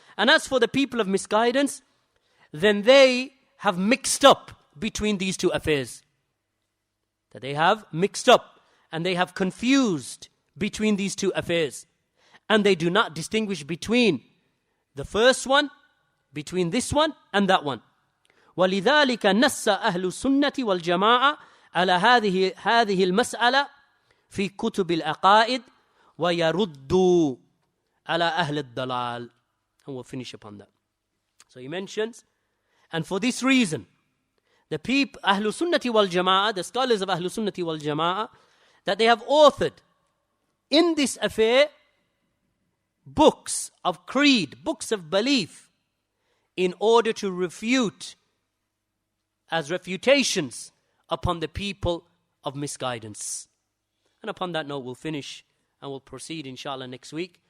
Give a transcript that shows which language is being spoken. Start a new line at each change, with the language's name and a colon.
English: And as for the people of misguidance, then they have mixed up between these two affairs. That they have mixed up and they have confused between these two affairs. And they do not distinguish between the first one, between this one and that one.
Arabic: وَلِذَلِكَ نَسَّ أَهْلُ السُّنَّةِ وَالْجَمَاعَةِ عَلَى هذه المسألة في كتب العقائد ويردوا ala ahli dalal.
English: And we'll finish upon that. So he mentions, and for this reason, the people, Ahlul Sunnati wal Jama'ah, the scholars of Ahlul Sunnati wal Jama'ah, that they have authored in this affair books of creed, books of belief, in order to refute as refutations upon the people of misguidance. And upon that note, we'll finish and we'll proceed, inshallah, next week